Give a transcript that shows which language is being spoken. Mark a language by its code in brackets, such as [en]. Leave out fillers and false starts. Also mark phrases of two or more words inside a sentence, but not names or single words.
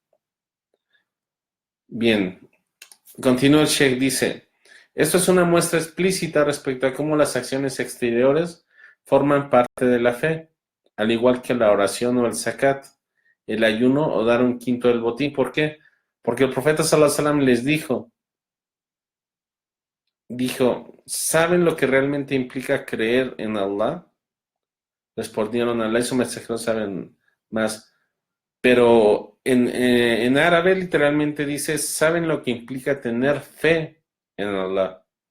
[es] Bien, continúa el Sheikh, dice, esto es una muestra explícita respecto a cómo las acciones exteriores forman parte de la fe, al igual que la oración o el zakat, el ayuno o dar 1/5 del botín. ¿Por qué? Porque el profeta [ar] صلى الله عليه وسلم [es] les dijo, dijo, ¿saben lo que realmente implica creer en Allah? Respondieron, Allah y su mensajero saben más. Pero en árabe literalmente dice, ¿saben lo que implica tener fe en Allah?